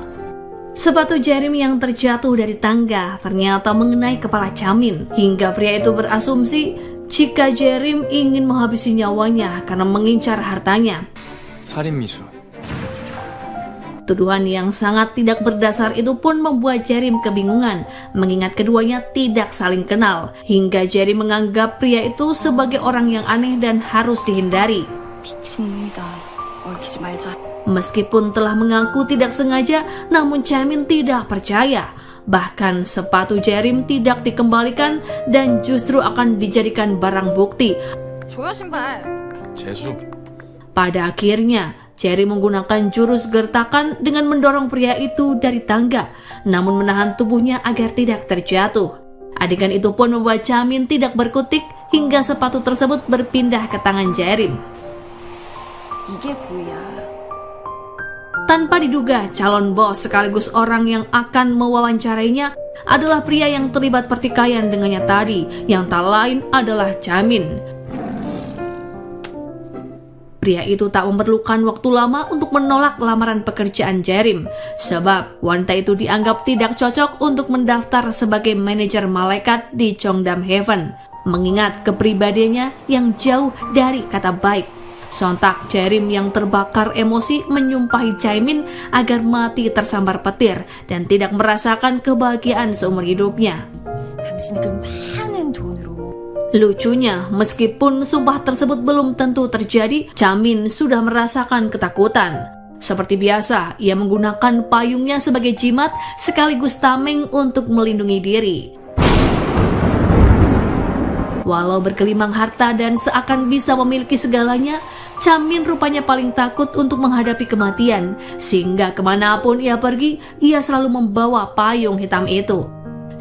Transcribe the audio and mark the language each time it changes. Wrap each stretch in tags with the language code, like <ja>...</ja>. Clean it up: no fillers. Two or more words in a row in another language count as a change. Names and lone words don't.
<id>Sepatu Jarim yang terjatuh dari tangga ternyata mengenai kepala Chamin, hingga pria itu berasumsi jika Jarim ingin menghabisi nyawanya karena mengincar hartanya.</id> <ko>살인미수.</ko> <id>Tuduhan yang sangat tidak berdasar itu pun membuat Jarim kebingungan, mengingat keduanya tidak saling kenal, hingga Jarim menganggap pria itu sebagai orang yang aneh dan harus dihindari.</id> <ko>미친놈이다. 얽히지 말자.</ko> <id>Meskipun telah mengaku tidak sengaja, namun Chamin tidak percaya. Bahkan sepatu Jarim tidak dikembalikan dan justru akan dijadikan barang bukti.</id> <ko>조여 신발. 재수.</ko> <id>Pada akhirnya, Jarim menggunakan jurus gertakan dengan mendorong pria itu dari tangga, namun menahan tubuhnya agar tidak terjatuh. Adegan itu pun membuat Chamin tidak berkutik hingga sepatu tersebut berpindah ke tangan Jarim.</id> <ko>이게 고의야.</ko> <id>Tanpa diduga, calon bos sekaligus orang yang akan mewawancarainya adalah pria yang terlibat pertikaian dengannya tadi, yang tak lain adalah Chamin. Pria itu tak memerlukan waktu lama untuk menolak lamaran pekerjaan Jarim, sebab wanita itu dianggap tidak cocok untuk mendaftar sebagai manajer malaikat di Cheongdam Heaven, mengingat kepribadiannya yang jauh dari kata baik. Sontak Jarim yang terbakar emosi menyumpahi Chamin agar mati tersambar petir dan tidak merasakan kebahagiaan seumur hidupnya.</id> <ko>당신이 그 많은 돈으로.</ko> <id>Lucunya, meskipun sumpah tersebut belum tentu terjadi, Chamin sudah merasakan ketakutan. Seperti biasa, ia menggunakan payungnya sebagai jimat sekaligus tameng untuk melindungi diri. Walau bergelimang harta dan seakan bisa memiliki segalanya, Chamin rupanya paling takut untuk menghadapi kematian, sehingga kemanapun ia pergi, ia selalu membawa payung hitam itu.</id>